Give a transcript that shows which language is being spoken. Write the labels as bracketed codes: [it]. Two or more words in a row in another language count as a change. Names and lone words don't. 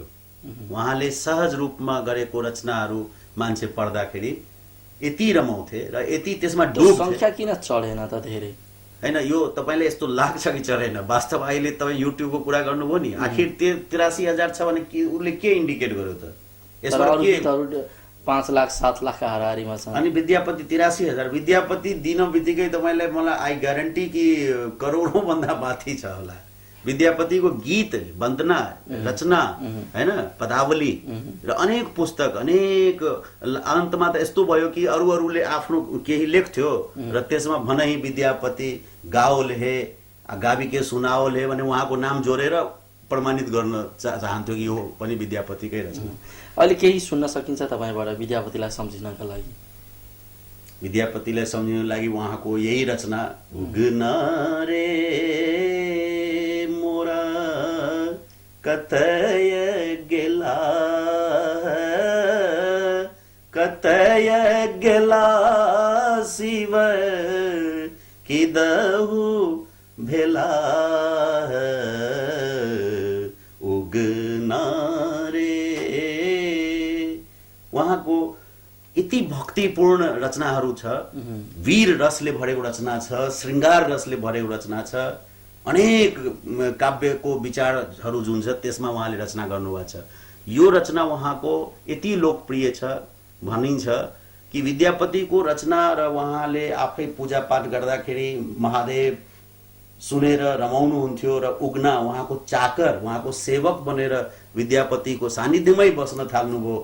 [ne] उहाँले सहज रूपमा गरेको रचनाहरू मान्छे पढ्दाखेरि यति रमाउँथे र यति त्यसमा डुब्थे। संख्या किन चढेन त धेरै? हैन, यो तपाईले यस्तो लाग्छ कि चढेन, वास्तव अहिले तपाईँ युट्युबको कुरा गर्नुभयो नि, आखिर 83,000 छ भने उसले के इन्डिकेट गर्यो त? यसमा के 5 लाख 7 लाख हाराहारीमा छन्। अनि विद्यापति 83,000, विद्यापति दिन बित्तिकै तपाईलाई मलाई [en] I guarantee [ne] कि करोडौं भन्दा माथि छ होला। विद्यापतिको गीत, वन्दना, रचना हैन, पदावली र अनेक पुस्तक, अनेक अन्तमा त यस्तो भयो कि अरूले आफ्नो केही लेख्थ्यो र त्यसमा भनाइ [mai] विद्यापति गाओल हे, गावी के सुनाओल हे [ne] भने उहाँको नाम जोडेर प्रमाणित गर्न चाहन्थ्यो कि यो पनि विद्यापतिकै रचना। अहिले केही सुन्न सकिन्छ तपाईबाट विद्यापतिलाई सम्झिनका लागि? विद्यापतिलाई सम्झिनको लागि उहाँको यही रचना, [mai] उगना रे मोरा कतय गेला, कतय गेला शिव किदहु भेला, उगना रे। [ne] उहाँको यति भक्तिपूर्ण रचनाहरू छ, वीर रसले भरेको रचना छ, श्रृङ्गार रसले भरेको रचना छ, अनेक काव्यको विचारहरू जुन छ त्यसमा उहाँले रचना गर्नुभएको छ। यो रचना उहाँको यति लोकप्रिय छ भनिन्छ कि विद्यापतिको रचना र उहाँले आफै पूजापाठ गर्दाखेरि महादेव सुनेर रमाउनुहुन्थ्यो र उगना उहाँको चाकर, उहाँको सेवक बनेर विद्यापतिको सानिध्यमै बस्न थाल्नुभयो।